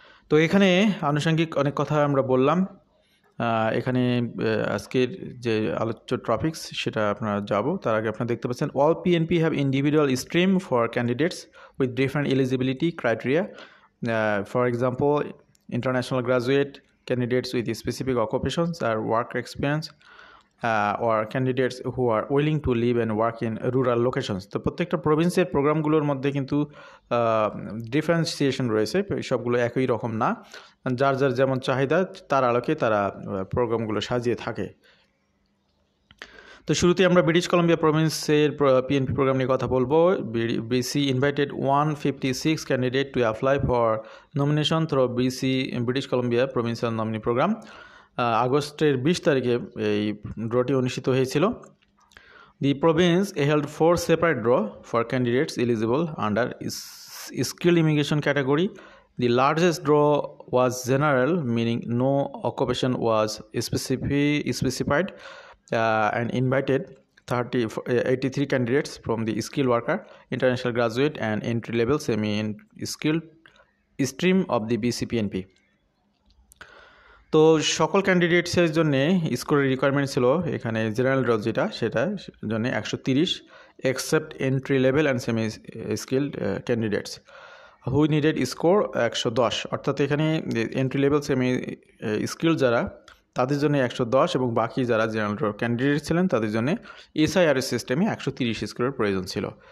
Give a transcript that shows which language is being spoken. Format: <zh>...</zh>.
<bn>তো এখানে আনুষঙ্গিক অনেক কথা আমরা বললাম। এখানে আজকের যে আলোচ্য টপিকস সেটা আপনারা যাব, তার আগে আপনারা দেখতে পাচ্ছেন</bn> <en>All PNP have individual stream for candidates with different eligibility criteria. For example, international graduate, candidates with specific occupations or work experience, or candidates who are willing to live and work in rural locations.</en> <bn>তো প্রত্যেকটা প্রভিন্সের প্রোগ্রামগুলোর মধ্যে কিন্তু differentiation রয়েছে, সবগুলো একই রকম না। যার যার যেমন চাহিদা তার আলোকে তারা প্রোগ্রামগুলো সাজিয়ে থাকে। তো শুরুতে আমরা ব্রিটিশ কলম্বিয়া প্রভিন্সের পিএনপি প্রোগ্রাম নিয়ে কথা বলবো।</bn> <en>BC invited 156 candidate to apply for nomination through British Columbia Provincial Nominee Program.</en> <bn>আগস্টের 20 তারিখে এই ড্রটি অনুষ্ঠিত হয়েছিল।</bn> <en>The province held 4 separate draw for candidates eligible under skilled immigration category. The largest draw was general, meaning no occupation was specified, and invited 83 candidates from the skilled worker, international graduate and entry-level semi-skilled stream of the BCPNP.</en> <bn>তো সকল ক্যান্ডিডেটসের জন্য স্কোরের requirement ছিল এখানে general draw যেটা, সেটার জন্য 130,</bn> <en>Except entry level and semi skilled candidates who needed score 110।</en> <bn>অর্থাৎ এখানে এন্ট্রি লেভেল সেমি স্কিল যারা, তাদের জন্য 110 এবং বাকি যারা জেনারেল ড্র ক্যান্ডিডেট ছিলেন তাদের জন্য এসআইআরএস সিস্টেমে 130 স্কোরের প্রয়োজন ছিল।</bn>